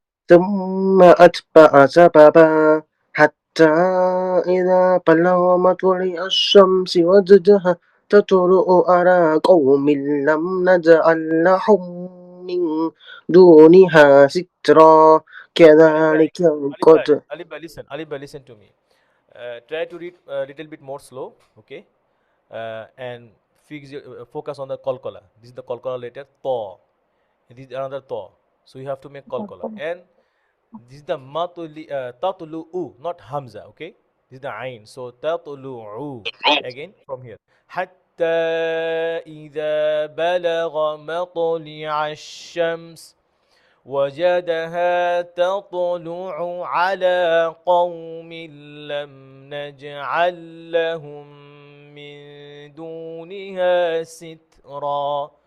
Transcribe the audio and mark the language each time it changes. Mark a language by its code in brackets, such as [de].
[ar] ثم أتبع سببا حتى إذا بلغ مطلع الشمس وجدها تطلع على قوم لم نجعل لهم من دونها سترا [bn] আলিফ ভাই, [ar] كذلك [bn] আলিফ ভাই, [ar] قد [bn] আলিফ ভাই, [en] listen to me. Try to read a little bit more slow, okay? And focus on the qalqala. This is the qalqala letter ta. This is another ta. So you have to make qalqala. And this is the tatlu u, not hamza, okay? This is the ain. So tatlu u. Again from here. [ar] حتى إذا بلغ مطلع الشمس وجدها تطلع على قوم لم نجعل لهم من دونها سترا.